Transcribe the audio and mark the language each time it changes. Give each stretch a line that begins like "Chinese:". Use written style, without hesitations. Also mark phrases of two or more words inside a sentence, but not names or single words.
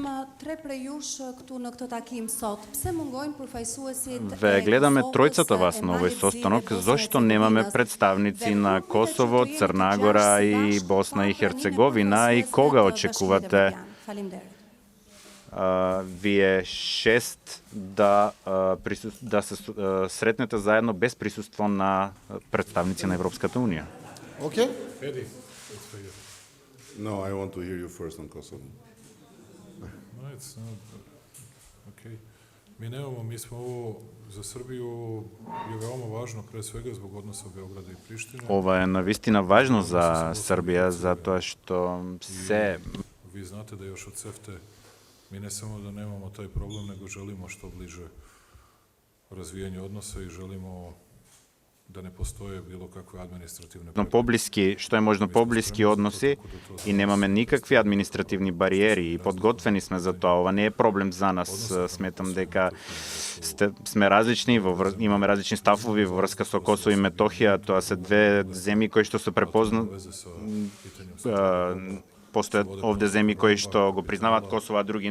Macedonian: Ве гледаме тројцата вас на овој состанок, зошто немаме представници на Косово, Црна Гора и Босна и Херцеговина и кога очекувате вие 6 да се сретнете заедно без присуство на представници на Европската унија?
English: Okay? Edi, No, I want to hear you first on Kosovo. no, it's not, okay.
Serbian: Mi smo ovo za Srbiju je veoma važno, pre svega zbog odnosa Beograda i Prištine.
Macedonian: Ова е навистина важно за Србија, затоа што се...
Serbian: Vi znate da još od CEFTE mi ne samo da nemamo taj problem, nego želimo što bliže razvijanje odnosa i želimo da ne postoje bilo kakve administrativne
Macedonian: поблиски, што е можно поблиски односи и немаме никакви административни бариери и подготвени сме за тоа. Ова не е проблем за нас. Сметам дека сме различни, имаме различни ставови во врска со Косово и Метохија. Тоа се две земји кои што се постојат овде земји кои што го признаваат Косово, а други не.